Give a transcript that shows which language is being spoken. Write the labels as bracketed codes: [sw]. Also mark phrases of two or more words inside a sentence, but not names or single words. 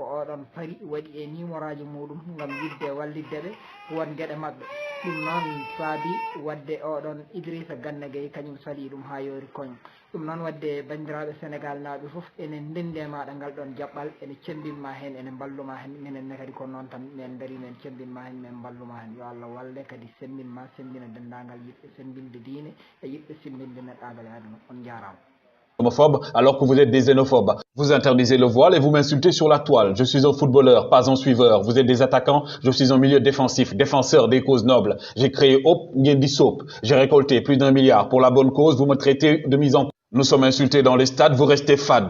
[ff] oɗon paari waɗi e numéroji muɗum gam yidde walliddeɓe won gueɗe mabɓe ɗum noon saabi wadde oɗon Idrissa Gana Gueye kañum saaɗi ɗum ha yori koñ ɗum noon wadde bandiraɓe Sénégal naaɓe foof enen ndendi e maɗa ngal ɗon jaɓɓal ene cembinma hen ene mballuma hen minenne kadi ko noon tan min daari men cembinma hen min mballuma hen yo Allah walle kadi sembinma sembina dendagal yiɗɓe sembinde diine e yiɗɓe simbinde neɗɗagal e aduna on jarama [fr] Homophobe alors que vous êtes des xénophobes. Vous interdisez le voile et vous m'insultez sur la toile. Je suis un footballeur, pas un suiveur. Vous êtes des attaquants, je suis un milieu défensif, défenseur des causes nobles. J'ai créé Hope Ngendi Soap. J'ai récolté plus d'1 milliard pour la bonne cause. Vous me traitez de mise en... Nous sommes insultés dans les stades, vous restez fade.